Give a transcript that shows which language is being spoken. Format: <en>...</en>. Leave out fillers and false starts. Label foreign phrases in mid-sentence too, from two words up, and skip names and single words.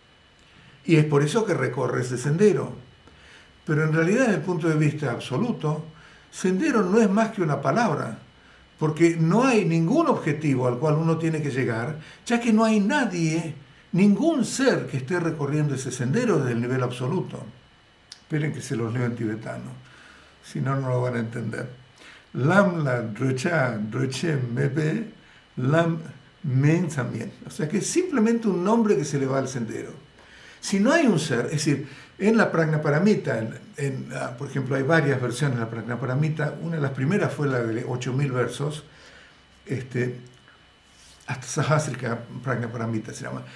<es>Y es por eso que recorre ese sendero. Pero en realidad, desde el punto de vista absoluto, sendero no es más que una palabra, porque no hay ningún objetivo al cual uno tiene que llegar, ya que no hay nadie, ningún ser que esté recorriendo ese sendero desde el nivel absoluto. Esperen que se los leo en tibetano, si no, no lo van a entender.</es> <bo>Lam la drocha droche mebe, lam men también.</bo> <es>O sea que es simplemente un nombre que se le va al sendero. Si no hay un ser, es decir, en la Prajnaparamita, por ejemplo, hay varias versiones de la Prajnaparamita, una de las primeras fue la de 8.000 versos, hasta Sahasrika Prajnaparamita se llama.</es>